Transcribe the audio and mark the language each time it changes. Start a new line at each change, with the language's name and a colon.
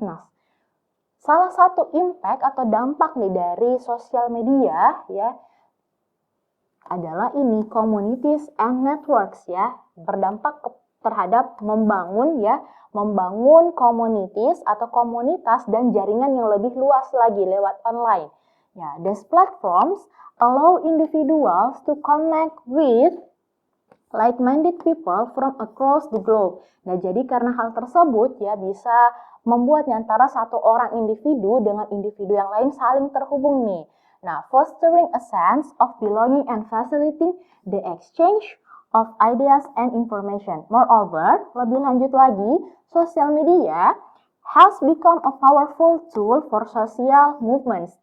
Indonesian: Nah, salah satu impact atau dampak nih dari sosial media ya adalah ini
English: communities and networks
Indonesian: ya, berdampak terhadap membangun communities atau komunitas dan jaringan yang lebih luas lagi lewat online.
English: Ya, these platforms allow individuals to connect with like-minded people from across the globe.
Indonesian: Nah, jadi karena hal tersebut ya bisa membuat antara satu orang individu dengan individu yang lain saling terhubung nih.
English: Nah, fostering a sense of belonging and facilitating the exchange of ideas and information. Moreover,
Indonesian: lebih lanjut lagi,
English: social media has become a powerful tool for social movements.